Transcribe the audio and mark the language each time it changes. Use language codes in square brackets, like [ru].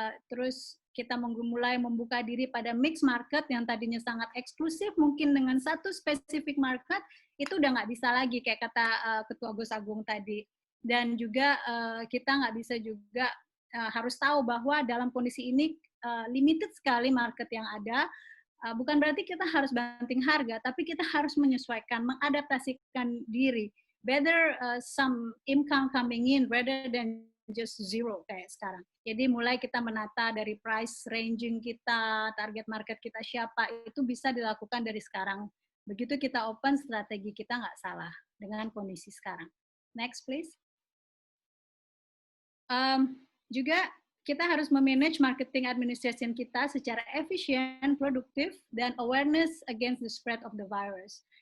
[id] Terus kita mulai membuka diri pada mix market yang tadinya sangat eksklusif, mungkin dengan satu spesifik market, itu udah nggak bisa lagi, kayak kata Ketua Gus Agung tadi. Dan juga kita nggak bisa juga, harus tahu bahwa dalam kondisi ini limited sekali market yang ada. Bukan berarti kita harus banting harga, tapi kita harus menyesuaikan, mengadaptasikan diri. [en] Better some income coming in rather than just zero [id] kayak sekarang. Jadi mulai kita menata dari price ranging kita, target market kita siapa, itu bisa dilakukan dari sekarang. Begitu kita open, strategi kita nggak salah dengan kondisi sekarang. [en] Next please. [id] Juga kita harus memanage marketing administration kita secara efisien, produktif, dan [en] awareness against the spread of the virus.